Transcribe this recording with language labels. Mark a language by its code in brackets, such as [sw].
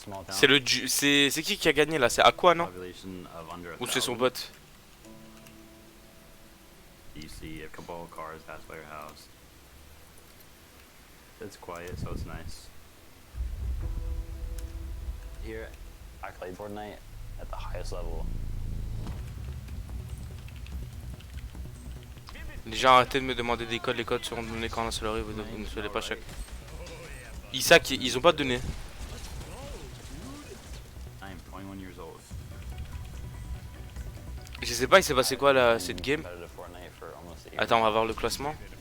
[fr] C'est le c'est qui a gagné là? C'est Aqua non? Ou c'est son bot? [en] You see a couple of cars pass by your house. It's quiet, so it's nice. Here, I played Fortnite at the highest level. [fr] Les gens arrêtez de me demander des codes, les codes seront donnés quand la solerie, vous ne soyez pas chaque. Isaac, ils ont pas donné. Je sais pas, il s'est passé quoi là, cette game. Attends, on va voir le classement.